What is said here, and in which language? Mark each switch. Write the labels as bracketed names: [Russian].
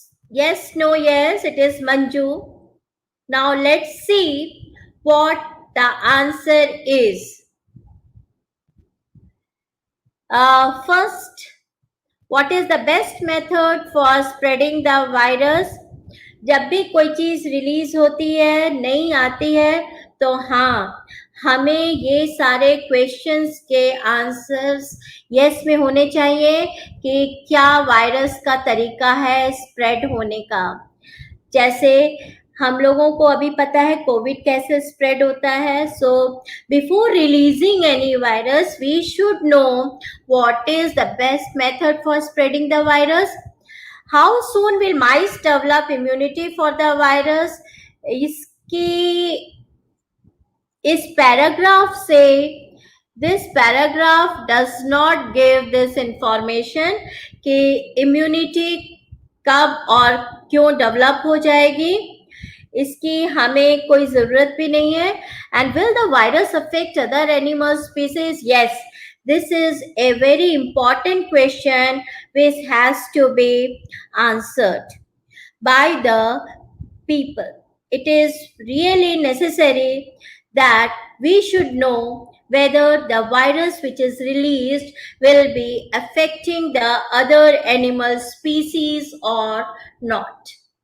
[English] Yes, no, yes. It is Manju. Now let's see what the answer is. First, what is the best method for spreading the virus? [Hindi] जब भी कोई चीज release होती है, नहीं आती है, तो हाँ, हमें ये सारे क्वेश्चंस के आंसर्स यस में होने चाहिए कि क्या वायरस का तरीका है स्प्रेड होने का. जैसे हम लोगों को अभी पता है कोविड कैसे स्प्रेड होता है. [English] So before releasing any virus we should know what is the best method for spreading the virus. How soon will mice develop immunity for the virus. [Hindi] इसकी इस पैराग्राफ से [English] this paragraph does not give this information कि [Hindi] immunity कब और क्यों develop हो जाएगी. इसकी हमें कोई जरूरत भी नहीं है. [English] And will the virus affect other animal species? Yes, this is a very important question which has to be answered by the people. It is really necessary that we should know whether the virus which is released will be affecting the other animal species or not.